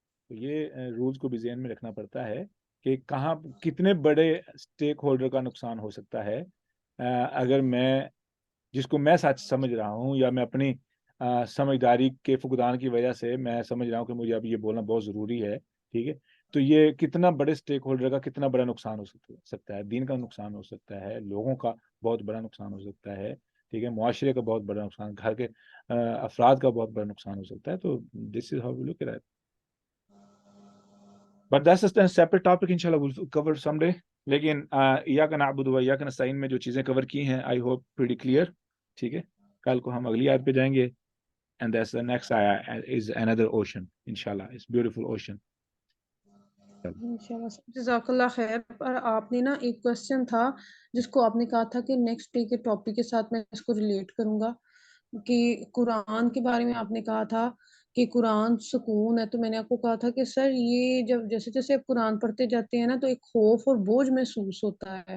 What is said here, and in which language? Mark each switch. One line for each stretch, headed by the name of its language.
Urdu: تو یہ رولز کو بھی ذہن میں رکھنا پڑتا ہے کہ کہاں کتنے بڑے اسٹیک ہولڈر کا نقصان ہو سکتا ہے اگر میں جس کو میں سچ سمجھ رہا ہوں, یا میں اپنی سمجھداری کے فقدان کی وجہ سے میں سمجھ رہا ہوں کہ مجھے اب یہ بولنا بہت ضروری ہے. ٹھیک ہے, تو یہ کتنا بڑے اسٹیک ہولڈر کا کتنا بڑا نقصان ہو سکتا ہے. دین کا نقصان ہو سکتا ہے, لوگوں کا بہت بڑا نقصان ہو سکتا ہے. ٹھیک ہے, معاشرے کا بہت بڑا نقصان, گھر کے افراد کا بہت بڑا نقصان ہو سکتا ہے.
English: تو this is how we look at it. But that's a separate topic, inshallah we'll cover someday.
Urdu: لیکن ایاک نعبد و ایاک نستعین میں جو چیزیں کور کی ہیں
English: I hope pretty clear.
Urdu: ٹھیک ہے, کل کو ہم اگلی آیت پہ جائیں گے,
English: and that's the next ayah is another ocean,
Urdu: inshallah.
English: It's beautiful ocean.
Urdu: انشاءاللہ. جزاک اللہ خیر. پر آپ نے نا ایک کوشچن تھا جس کو آپ نے کہا تھا کہ نیکسٹ ڈے کے ٹاپک کے ساتھ میں اس کو ریلیٹ کروں گا, کہ قرآن کے بارے میں آپ نے کہا تھا کہ قرآن سکون ہے. تو میں نے آپ کو کہا تھا کہ سر یہ جب جیسے جیسے آپ قرآن پڑھتے جاتے ہیں نا تو ایک خوف اور بوجھ محسوس ہوتا ہے.